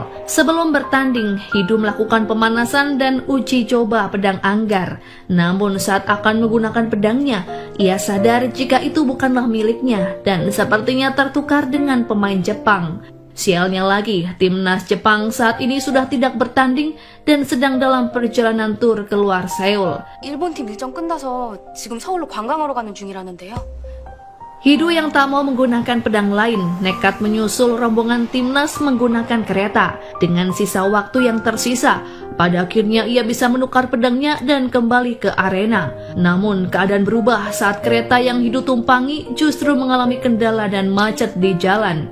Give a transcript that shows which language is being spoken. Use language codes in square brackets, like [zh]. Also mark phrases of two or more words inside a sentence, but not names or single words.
[id] Sebelum bertanding, Hidu melakukan pemanasan dan uji coba pedang anggar. Namun saat akan menggunakan pedangnya, ia sadar jika itu bukanlah miliknya dan sepertinya tertukar dengan pemain Jepang. Sialnya lagi, timnas Jepang saat ini sudah tidak bertanding dan sedang dalam perjalanan tur keluar Seoul. [ko] 일본 팀 일정 끝나서 지금 서울로 관광하러 가는 중이라는데요. [id] Hidu yang tak mau menggunakan pedang lain nekat menyusul rombongan timnas menggunakan kereta. Dengan sisa waktu yang tersisa, pada akhirnya ia bisa menukar pedangnya dan kembali ke arena. Namun keadaan berubah saat kereta yang Hidu tumpangi justru mengalami kendala dan macet di jalan.